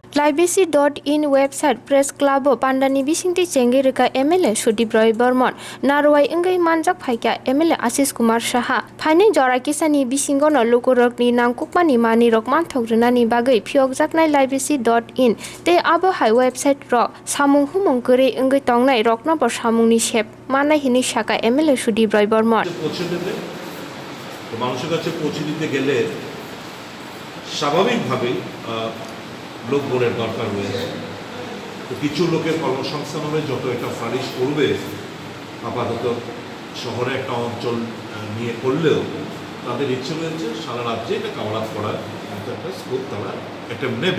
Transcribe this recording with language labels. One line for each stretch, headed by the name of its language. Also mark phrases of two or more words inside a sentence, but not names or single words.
Kok Borok: ibc.in website
English: press club
Kok Borok: pandani bisingti chengerika MLA Sudeep Roy Burman narwai engai manjak phaikya MLA Ashish Kumar Saha phaini jora kisani bisingono lokorokni nangkukmani mani rokman thogrunani bagai Phiyogjaknai ibc.in te abo hai website ro samung humung kore engai tongnai rokno bo samungni sep manai hini shaka MLA Sudeep Roy Burman
Bangla: মানুষের কাছে পৌঁছে দিতে গেলে স্বাভাবিকভাবেই লোকবলের দরকার রয়েছে। তো কিছু লোকের কর্মসংস্থান হবে, যত এটা ফারিশ করবে আপাতত শহরে একটা অঞ্চল নিয়ে করলেও তাদের ইচ্ছে রয়েছে সারা রাজ্যে এটা
English: cover up
Bangla: করার একটা স্কোপ তারা এটা নেবে।